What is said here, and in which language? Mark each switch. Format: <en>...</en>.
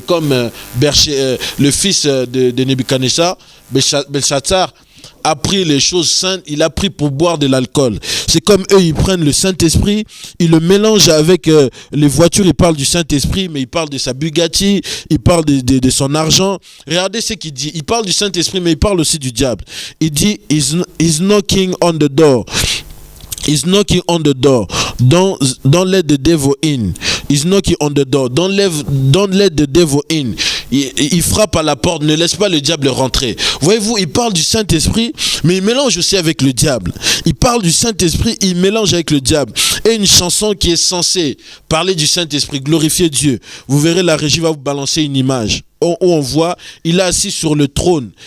<fr>Comme le fils de Nebuchadnezzar, Belshazzar, a pris les choses saintes, il a pris pour boire de l'alcool. C'est comme eux, ils prennent le Saint-Esprit, ils le mélangent avec les voitures, ils parlent du Saint-Esprit, mais ils parlent de sa Bugatti, ils parlent de son argent. Regardez ce qu'il dit, il parle du Saint-Esprit, mais il parle aussi du diable. Il dit,</fr> <en>he's knocking on the door. He's knocking on the door. Don't let the devil in. He's knocking on the door. Don't let the devil in.</en> <fr>Il frappe à la porte, ne laisse pas le diable rentrer. Voyez-vous, il parle du Saint-Esprit, mais il mélange aussi avec le diable. Il parle du Saint-Esprit, il mélange avec le diable. Et une chanson qui est censée parler du Saint-Esprit, glorifier Dieu. Vous verrez, la régie va vous balancer une image où on voit, il est assis sur le trône.</fr>